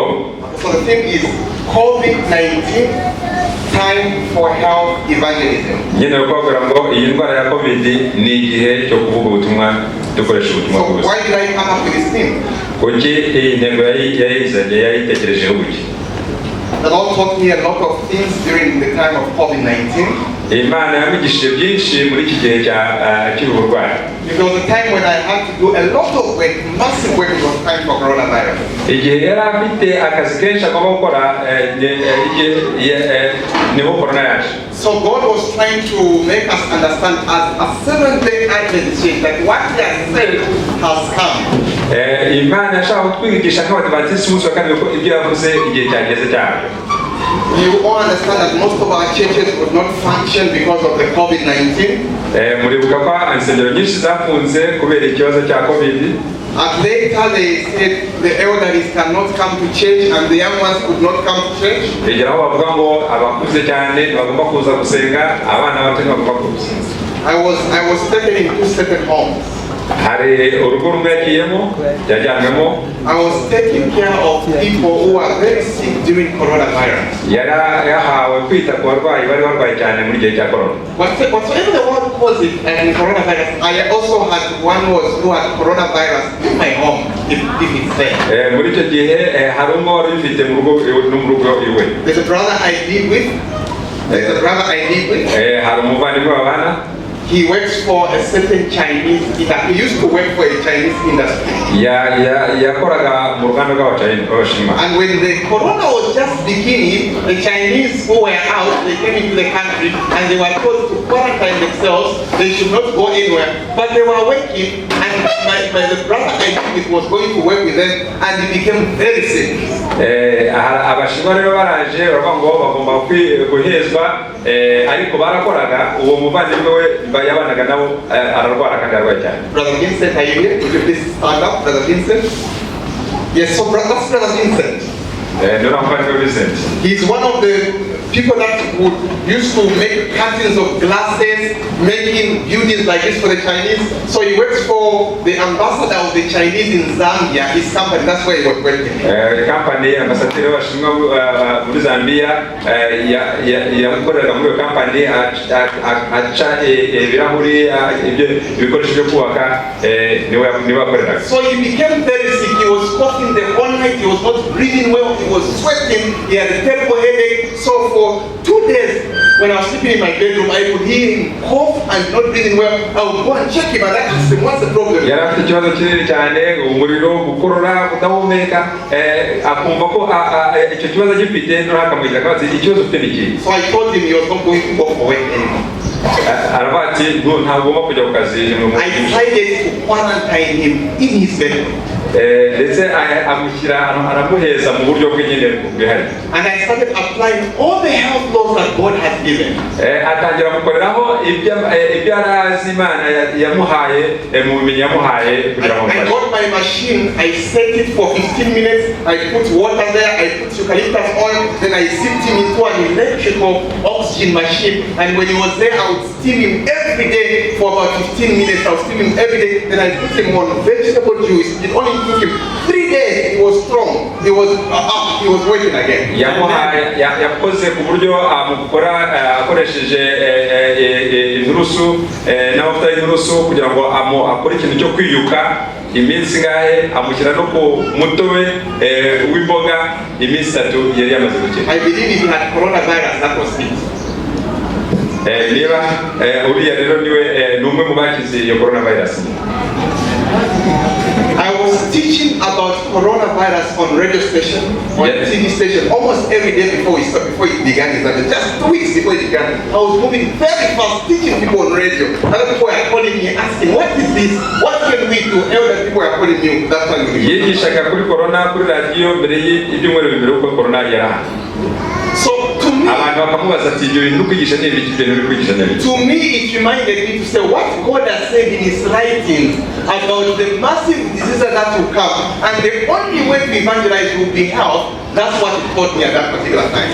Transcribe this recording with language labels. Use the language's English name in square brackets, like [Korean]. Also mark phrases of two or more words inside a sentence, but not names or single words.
[English] So the theme is COVID-19, time for health evangelism. [Kinyarwanda] nyine kubabwira ngo iyi ndwara ya COVID ni igihe cyo kuvuga ubutumwa, dukoresha ubutumwa bwose. [English] So why did I come up with this theme? [Kinyarwanda] kuki iyi ntego yayitekerejeho buke? [English] The Lord taught me a lot of things during the time of COVID-19. [Kinyarwanda] Imana yamigishije byinshi muri iki gihe cy'uburwayi. [English] There was a time when I had to do a lot of work, massive work. It was time for coronavirus. [Kinyarwanda] igihe yari afite akazi kenshi agomba gukora niho corona yaje. [English] So God was trying to make us understand as a Seventh-day Adventist that what He has said has come. [Kinyarwanda] Imana yashaka kutwigisha nk'abadivantisi umunsi wa kabiri ko ibyo yavuze igihe cyageze cyabyo. [English] You all understand that most of our churches would not function because of the COVID-19. [Kinyarwanda] muribuka ko insengero nyinshi zafunze kubera ikibazo cya COVID. [English] At later they said the elderly cannot come to church and the young ones could not come to church. [Kinyarwanda] Egera aho bavuga ngo abakuze cyane bagomba kuza gusenga, abana bato bagomba kuza. [English] I was taken in 2 separate homes. [Kinyarwanda] hari urugo rumwe yajyanwemo. [English] I was taking care of people who were very sick during coronavirus. [Kinyarwanda] yahawe kwita ku barwayi bari barwaye cyane muri gihe cya corona. [English] Whatever the world calls it, and coronavirus, I also had one who had coronavirus in my home, if it's there. [Kinyarwanda] muri icyo gihe hari umwe wari ufite mu rugo iwe. [English] There's a brother I live with. [Kinyarwanda] hari umuvandimwe babana. [English] He works for a certain Chinese industry. He used to work for a Chinese industry. [Kinyarwanda] yakoraga mu ruganda rw'Abashinwa. [English] And when the corona was just beginning, the Chinese who were out, they came into the country and they were told to quarantine themselves. They should not go anywhere. But they were working, and the brother I think was going to work with them, and he became very sick. [Kinyarwanda] Abashinwa rero baraje baravuga ngo bagomba guhezwa, ariko barakoraga. Uwo muvandimwe we yabanaga nabo ararwara kandi arwaye cyane. [English] Brother Vincent, are you here? Would you please stand up, Brother Vincent? Yes, so that's Brother Vincent. He's one of the people that used to make curtains of glasses, making buildings like this for the Chinese. So he works for the ambassador of the Chinese in Zambia, his company, that's where he was working. [Kinyarwanda] Company, ambassador wa muri Zambia, yakorera muri company, aca ibirahuri, ibikoresho byo kubaka, niwe akorera. [English] So he became very sick. He was coughing the whole night. He was not breathing well. He was sweating. He had a terrible headache. So for 2 days, when I was sleeping in my bedroom, I could hear him cough and not breathing well. I would go and check him and ask him, what's the problem? [Kinyarwanda] yari afite ikibazo kinini cyane, umuriro, gukorora, kudahumeka, akumva ko icyo kibazo gifite, noneho akamubwira ko ikibazo ufite n'iki. [English] So I told him he was not going to go for work anymore. [Kinyarwanda] aravuga ati ntagomba kujya ku kazi. [English] I decided to quarantine him in his bedroom. [Kinyarwanda] ndetse amushyira aramuheza mu buryo bw'inyene bwihari. [English] And I started applying all the health laws that God has given. [Kinyarwanda] atangira gukoreraho ibyo arazi Imana yamuhaye mu bumenyi yamuhaye kugira ngo [English] I got my machine, I set it for 15 minutes, I put water there, I put eucalyptus oil, then I sipped him into an electrical oxygen machine, and when he was there I would steam him every day for about 15 minutes. I would steam him every day, then I put him on vegetable juice. It only took him 3 days, he was strong, he was up, he was working again. [Kinyarwanda] yakoze ku buryo amukora akoresheje inturusu n'amavuta y'inturusu kugira ngo akore ikintu cyo kwiyuka iminsi ngahe, amushyira no ku mutobe w'imboga iminsi 3 yari yamaze gukira. [English] I believe if he had coronavirus, that was it. [Kinyarwanda] niba uriya rero niwe numwe mu bakize iyo coronavirus. [English] I was teaching about coronavirus on radio station, on TV station, almost every day before it began. Just 2 weeks before it began, I was moving very fast, teaching people on radio. Other people were calling me, asking, "What is this? What can we do?" Elder people were calling me. That's why we [Kinyarwanda] yigisha kuri corona kuri radio mbere y'ibyumweru bibiri uko corona yara. [English] So to me, to me it reminded me to say what God has said in His writings about the massive diseases that will come, and the only way to evangelize will be health. That's what it taught me at that particular time.